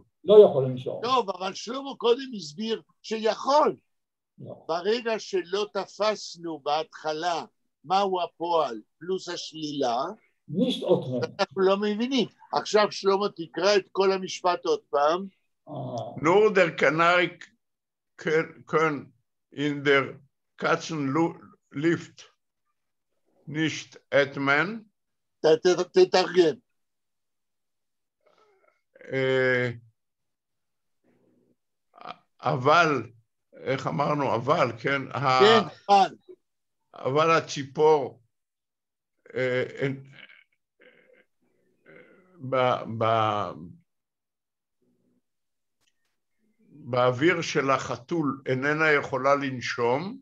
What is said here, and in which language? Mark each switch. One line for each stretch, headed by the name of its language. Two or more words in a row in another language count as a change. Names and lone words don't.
Hebrew: לא יכול לנשום. טוב, אבל שלמה קודם הסביר שיכול. לא. ברגע שלא תפסנו בהתחלה מהו הפועל פלוס השלילה, אנחנו לא מבינים. עכשיו שלמה תקרא את כל המשפט עוד פעם.
Yiddish: Nur der Kanarik können in der Katzenlift nicht atmen.
Hebrew: תתרגם. אבל, איך אמרנו, אבל, כן? כן, אבל הציפור באוויר של החתול איננה יכולה לנשום.